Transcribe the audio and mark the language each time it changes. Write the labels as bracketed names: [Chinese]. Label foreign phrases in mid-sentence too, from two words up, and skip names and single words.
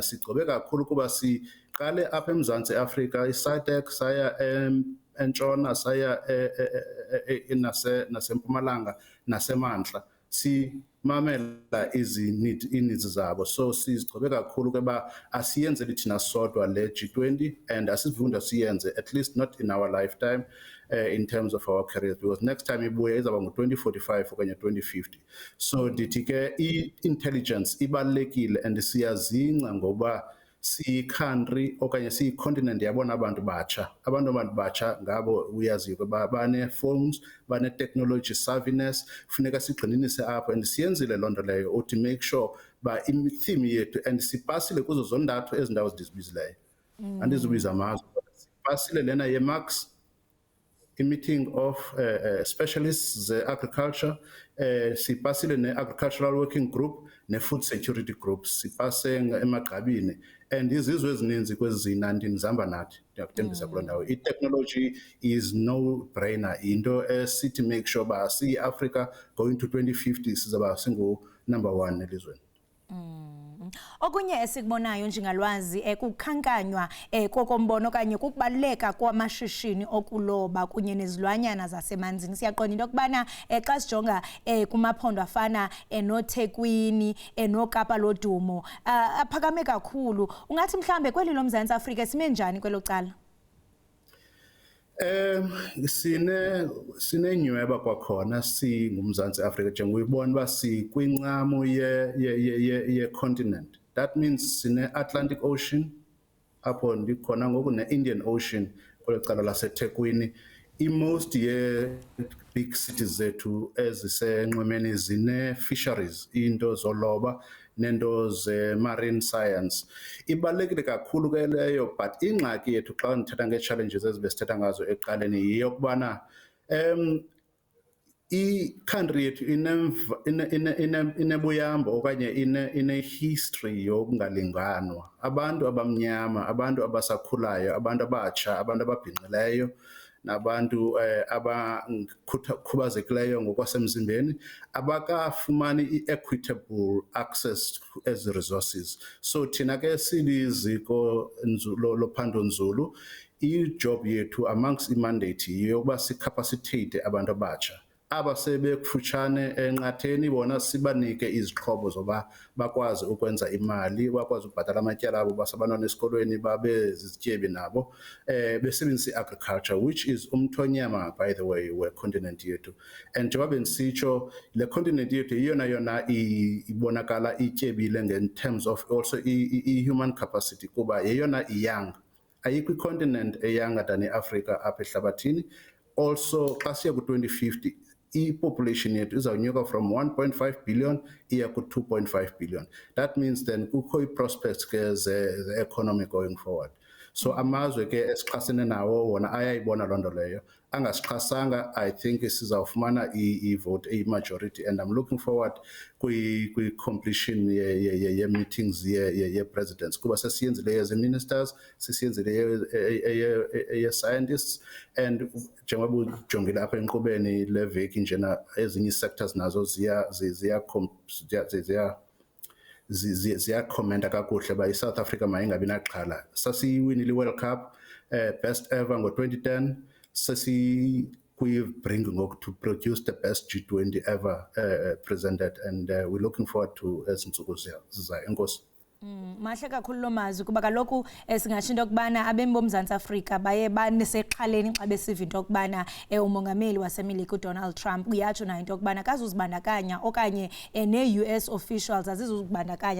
[Xhosa] Sigcobe kakhulu kuba siqale apha eMzantsi Afrika, i-SADC, saya entshona, saya nasempumalanga nasemantla, simamela ii-needs zabo. So sizigcobe kakhulu ke ba asiyenzeli thina sodwa le G20, and asivunda siyenze, [English] at least not in our lifetime, in terms of our careers, because next time [Xhosa] ibuye izaba ngo-2045 okanye 2050. So ndithi ke i-intelligence ibalulekile, and siyazingca ngoba siyi-country okanye siyi-continent yabona abantu batsha. Abantu batsha ngabo uyaziyo ukuba bane-phones, bane- [English] technology savviness, [Xhosa] funeka sigxininise apho, and siyenzile loo nto leyo [English] to make sure [Xhosa] ba i-theme yethu, and sipasile kuzo zondathu ezi ndawo zidizibizileyo. Andizubiza amazwe, sipasile lena ye-Max, i- [English] meeting of specialists [Xhosa] ze-agriculture, sipasile ne- [English] agricultural working group [Xhosa] ne- [English] food security group, [Xhosa] sipase emagqabini, and izizwe ezininzi kwezi ziyi-19 zihamba nathi. Ndiyakuthembisa kuloo ndawo. [English] I-technology is no brainer, [Xhosa] into esithi [English] make sure [Xhosa] ba siyi-Africa [English] going to 2050 [Xhosa] sizaba singu-number 1 elizweni. Okunye esikubonayo njengalwazi kukhankanywa kokombono okanye kukubaluleka kwamashishini okuloba kunye nezilwanyana zasemanzini. Siyaqonda into yokubana xa sijonga kumaphondo afana noThekwini, noKapa lodumo aphakame kakhulu. Ungathi mhlambe kweli loMzantsi Afrika sime njani kwelo cala? Sinenyweba kwakhona singumzantsi Afrika njengobona uba sikwincamo ye-continent. [English] That means [Xhosa] sine-Atlantic Ocean apho ndikhona ngoku, ne-Indian Ocean kwelo cala laseThekwini. I-most ye- [English] big cities [Xhosa] zethu ezisenxwemeni zine-fisheries, into zoloba nento ze- [English] marine science. [Xhosa] Ibalulekile kakhulu ke leyo, but ingxaki yethu xa ndithetha ngee-challenges ezibesithetha ngazo ekuqaleni yeyokubana i-country yethu inebuyambo okanye ine-history yokungalinganwa. Abantu abamnyama, abantu abasakhulayo, abantu abatsha, abantu ababhinqileyo, nabantu abakhubazekileyo ngokwasemzimbeni abakafumani i- [English] equitable access to [Xhosa] ezi resources. So thina ke siliziko lophando-nzulu, i-job yethu amongst i-mandate yokuba sicapacitate abantu abatsha aba sebekufutshane enqatheni, bona sibanike izixhobo zoba bakwazi ukwenza imali, bakwazi ukubhatala amatyala abo basabantwana esikolweni, babe zizityebi nabo, besebenzisa i-agriculture, [English] which is [Xhosa] umthonyama, [English] by the way, [Xhosa] we-continent yethu. And njengoba bendisitsho, le continent yethu yona ibonakala ityebile [English] in terms of also [Xhosa] i-human capacity, kuba yeyona young. Ayikho i-continent [English] younger than [Xhosa] i-Africa apha ehlabathini. Also, xa siya ku-2050, i-population yethu izawunyuka [English] from 1.5 billion [Xhosa] iya ku-2.5 billion. [English] That means then [Xhosa] kukho i-prospects ke ze-economy [English] going forward. [Xhosa] So amazwe ke esixhasene nawo wona ayayibona loo nto leyo. Angasixhasanga, [English] I think [Xhosa] sizawufumana i-vote eyi-majority, [English] and I'm looking forward [Xhosa] kwi-completion ye-meetings ye-presidents, kuba sesiyenzile ye-ministers, sesiyenzile ye-scientists, and njengoba ujongile apha enkqubeni le veki njena, ezinye ii-sectors nazo ziyakhomenta kakuhle uba i-South Africa mayingabi naxhala. [English] Sasiyiwinile i-World Cup, best ever ngo-2010, bring to produce the best G20 ever presented, and we're looking forward to [Xhosa] ezintsuku zizayo. Enkosi. Mahle kakhulu lo mazwi kuba kaloku singatsho into yokubana abemi boMzantsi Afrika baye banesexhaleni xa besiva into yokubana umongameli waseMelika uDonald Trump uyatsho nayo into yokubana kazuzibandakanya okanye nee- [English] US officials [Xhosa] azizuzibandakanya.